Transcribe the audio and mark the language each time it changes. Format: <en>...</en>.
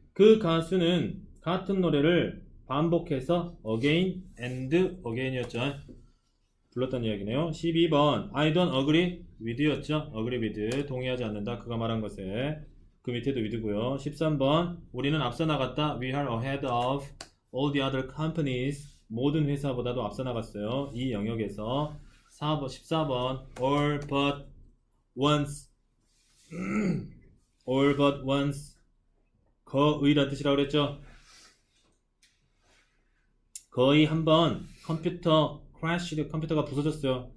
<ko>그 가수는 같은 노래를 반복해서</ko> <en>again and again</en> <ko>이었죠. 불렀던 이야기네요.</ko> <en>12번 I don't agree with</en> <ko>였죠. agree with 동의하지 않는다. 그가 말한 것에 그 밑에도 with고요. 13번 우리는 앞서 나갔다.</ko> <en>We are ahead of all the other companies.</en> <ko>모든 회사보다도 앞서 나갔어요. 이 영역에서 14번</ko> <en>all but once all but once</en> <ko>거의란 뜻이라고 그랬죠. 거의 한번 컴퓨터</ko> <en>crashed,</en> <ko>컴퓨터가 부서졌어요.</ko>